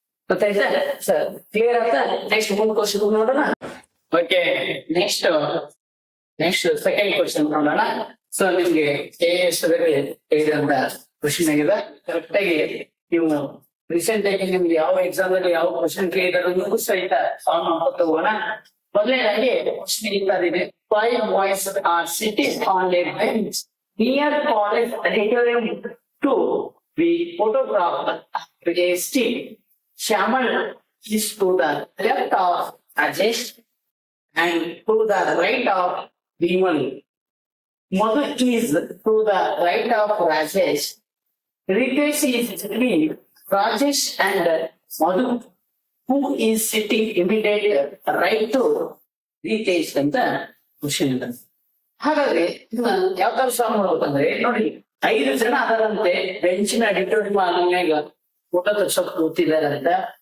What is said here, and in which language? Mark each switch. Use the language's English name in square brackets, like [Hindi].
[Kannada] ಗೊತ್ತಾಯ್ತಾ sir? Clear ಆಯ್ತಾ? Next ಮುಂದ್ ಕ್ವಶನ್ ನೋಡೋಣ. ಓಕೆ, ನೆಕ್ಸ್ಟ್ ಸೆಕೆಂಡ್ ಕ್ವಶನ್ ನೋಡೋಣ. ಸೊ ನಿಮ್ಗೆ KS ಹೇಳಿದಂತ ಕ್ವಶನ್ ಆಗಿದೆ. ಕರೆಕ್ಟ್ ಆಗಿ ನೀವು ರೀಸೆಂಟ್ ಆಗಿ ನಿಮ್ಗೆ ಯಾವ ಎಕ್ಸಾಮ್ ಅಲ್ಲಿ ಯಾವ ಕ್ವಶನ್ ಕೇಳಿದ್ರು ಸಹಿತ ಸಾಲ್ವ್ ಮಾಡ್ಕೊತ ಹೋಗೋಣ. ಮೊದಲನೇದಾಗಿ ಕ್ವಶನ್ ಇದೆ, [English] 5 boys are sitting on a bench near college auditorium to be photographed. A still Shyamal is to the left of Rajesh and to the right of Vimal. Madhu is to the right of Rajesh. Ritesh is between Rajesh and Madhu, who is sitting immediately right to Ritesh [Kannada] ಅಂತ question ಇದೆ. ಹಾಗಾದ್ರೆ ಯಾವ ತರ solve ಮಾಡ್ಬೇಕಂದ್ರೆ ನೋಡಿ, 5 ಜನ ಅದರಂತೆ ಬೆಂಚಿನ auditorium ಆನ್ಯಾಗ photo ತೆಗ್ಸೋಕ್ ಕೂತಿದ್ದಾರೆ ಅಂತ.